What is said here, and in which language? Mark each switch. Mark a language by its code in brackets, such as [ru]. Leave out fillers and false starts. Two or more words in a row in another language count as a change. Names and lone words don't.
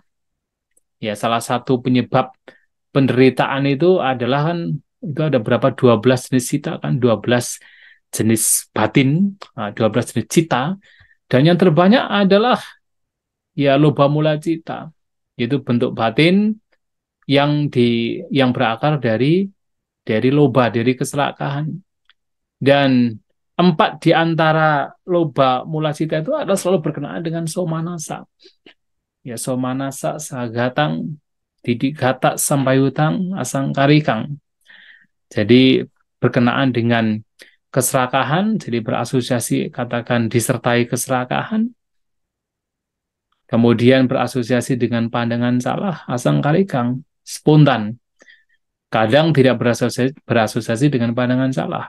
[id] Ya, salah satu penyebab penderitaan itu adalah kan itu ada berapa 12 jenis cita kan 12 jenis batin, 12 jenis cita, dan yang terbanyak adalah ya [pi] loba mula cita, [id] yaitu bentuk batin yang berakar dari loba, dari keserakahan. Dan 4 di antara [pi] loba mula cita [id] itu adalah selalu berkenaan dengan somanasa. Ya, [pi] somanasa sagatang didikata sampayutang asangkarikang. [id] Jadi berkenaan dengan keserakahan, jadi berasosiasi katakan disertai keserakahan, kemudian berasosiasi dengan pandangan salah, asangkarikang, spontan. Kadang tidak berasosiasi dengan pandangan salah.